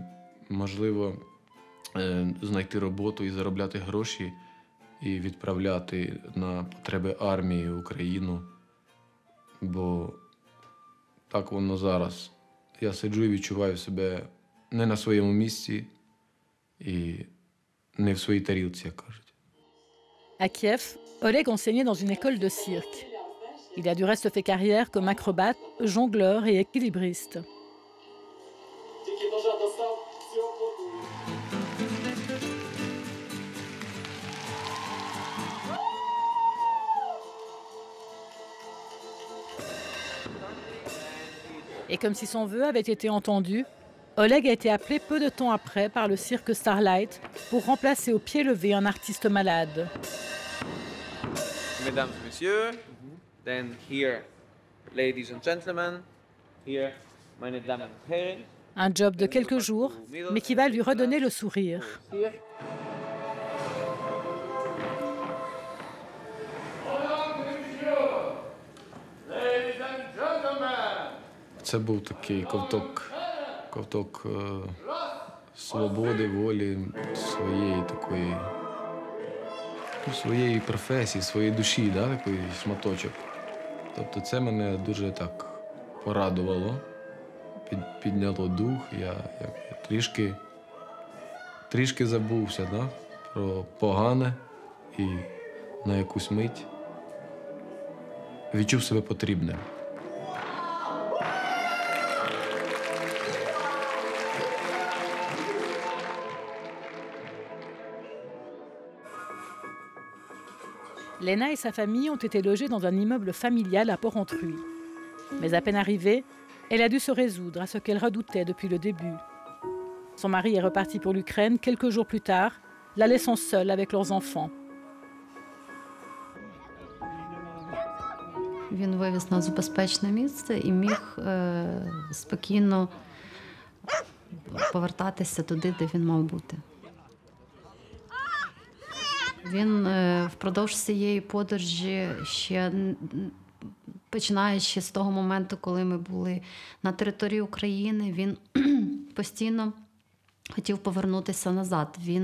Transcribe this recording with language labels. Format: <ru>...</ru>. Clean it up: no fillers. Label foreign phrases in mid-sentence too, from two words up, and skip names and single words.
<uk>Можливо, знайти роботу і заробляти гроші, і відправляти на потреби армії Україну. Бо так воно зараз. Я сиджу і відчуваю себе не на своєму місці і не в своїй тарілці, як кажуть.</uk> <fr>À Kiev, Oleg enseignait dans une école de cirque. Il a du reste fait carrière comme acrobate, jongleur et équilibriste. Et comme si son vœu avait été entendu, Oleg a été appelé peu de temps après par le cirque Starlight pour remplacer au pied levé un artiste malade. Mesdames et messieurs,</fr> <en>Then here, ladies and gentlemen, here,</en> <de>meine Damen und Herren.</de> <fr>Un job de quelques jours, mais qui va lui redonner le sourire.</fr> <en>Here.</en> <uk>Це був такий ковток свободи, волі, своєї такої, своєї професії, своєї душі, да, такий шматочок. Тобто це мене дуже так порадувало, підняло дух. Я трішки забувся, да, про погане і на якусь мить відчув себе потрібним.</uk> <fr>Lena et sa famille ont été logés dans un immeuble familial à Porrentruy. Mais à peine arrivée, elle a dû se résoudre à ce qu'elle redoutait depuis le début. Son mari est reparti pour l'Ukraine quelques jours plus tard, la laissant seule avec leurs enfants.</fr> <uk>Він вивіз нас в безпечне місце і міг спокійно повертатися туди, де він мав бути. Він впродовж цієї подорожі, ще починаючи з того моменту, коли ми були на території України, він постійно хотів повернутися назад.</uk>